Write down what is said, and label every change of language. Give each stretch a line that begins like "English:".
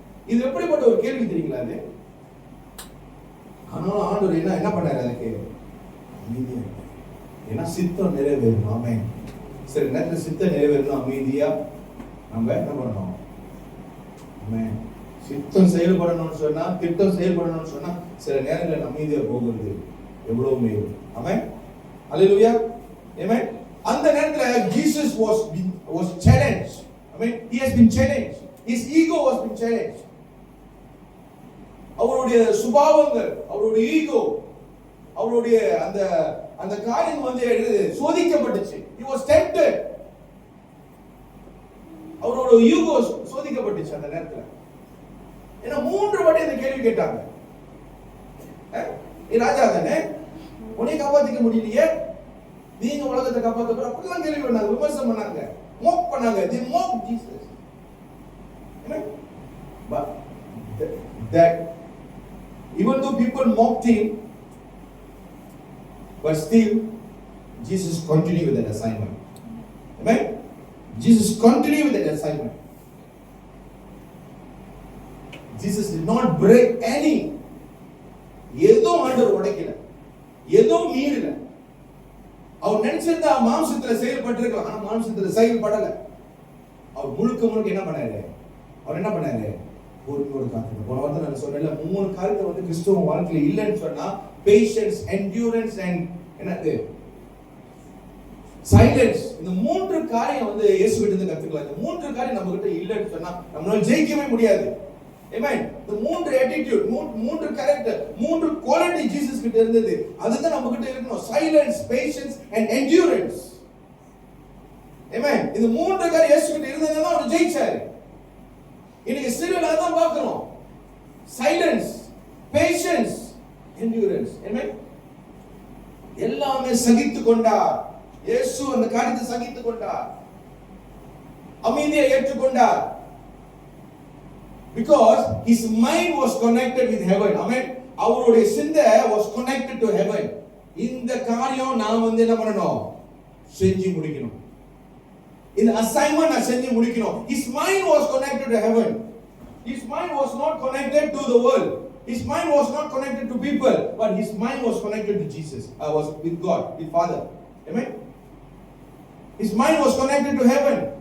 Tamil: இது எப்படிப்பட்ட ஒரு கேள்வி தெரியுங்களா? அது ஆனாலும் ஆண்டவர் என்ன பண்ணாரு? அதுக்கு அமைதியா, ஏன்னா சித்தம் நிறைவேறும். ஆமென். சரி நேரத்தில் சித்த நிறைவேறணும் அமைதியா நம்ம என்ன பண்ணணும்? சித்தம் செயல்படணும்னு சொன்னா, திட்டம் செயல்படணும்னு சொன்னா சில நேரங்களில் அமைதியா போகிறது எவ்வளவு மேல். ஆமென். அல்லேலூயா. ஆமென். அந்த நேரத்துல
English: Jesus was challenged. I mean, he has been challenged. His ego was been challenged.
Tamil: அவருடைய சுபாவங்கள், அவருடைய ஈகோ, அவருடைய அந்த அந்த காரியம் வந்து சோதிக்கப்பட்டுச்சு.
English: He was tempted.
Tamil: அவரோட ஈகோ சோதிக்கப்பட்டுச்சு அந்த நேரத்துல. ஏன்னா 3 வாட்டி அந்த கேள்வி கேட்டாங்க. நீ ராஜா தானே, உன்னை காப்பாத்திக்க முடியலையே, நீங்க உலகத்தை காப்பாத்த போற, அப்படிலாம் கேள்வி பண்ணாங்க, விமர்சனம் பண்ணாங்க, மோக் பண்ணாங்க.
English: They mocked Jesus. Amen. But that even though people mocked him, but still Jesus continued with that assignment. Amen. Jesus continued with that assignment. Jesus did not break any.
Tamil: ஏதோ ஆண்டவர் உடைக்கல, ஏதோ மீறல. அவர் நினைச்சிருந்தா மாம்சத்துல செயல்பட்டிருக்கலாம், ஆனா மாம்சத்துல செயல்படல. அவர் முழுக்க என்ன பண்ணாரு? அவர் என்ன பண்ணாரு? பொறுமையோடு காத்துங்க. போன வாரத்தை நான் சொன்னேன்ல, 3 காரியத்தை வந்து கிறிஸ்துவ வாழ்க்கையில இல்லைன்னு சொன்னா, பேஷன்ஸ், என்டியூரன்ஸ் அண்ட் என்னது, சைலன்ஸ். இந்த 3 காரியம் வந்து இயேசு கிட்ட இருந்து கத்துக்கலாம். இந்த 3 காரியம் நம்ம கிட்ட இல்லைன்னு சொன்னா நம்மளால ஜெயிக்கவே முடியாது.
English: Amen.
Tamil: இந்த 3 attitude, 3 character, 3 quality Jesus கிட்ட இருந்தது. அதுதான் நம்ம கிட்ட இருக்கணும்.
English: Silence, patience and endurance. Amen.
Tamil: இந்த 3 காரியம் இயேசு கிட்ட இருந்ததுனால அவர் ஜெயிச்சாரு. இன்னைக்கு சிறுல அதான் பார்க்கிறோம்.
English: Silence, patience, endurance. Amen.
Tamil: எல்லாமே சகித்துக் கொண்டார். இயேசு அந்த காரியத்தை சகித்துக் கொண்டார். அமைதியை ஏற்றுக்கொண்டார்.
English: Because his mind was connected with heaven. Amen.
Tamil: அவருடைய சிந்தை
English: was connected to heaven.
Tamil: இந்த காரியம் நான் வந்து என்ன பண்ணணும்? செஞ்சு முடிக்கணும். இந்த assignment நான் செஞ்சு முடிக்கணும்.
English: His mind was connected to heaven. His mind was not connected to the world. His mind was not connected to people, but his mind was connected to Jesus. Was with God, with Father. Amen. His mind was connected to heaven.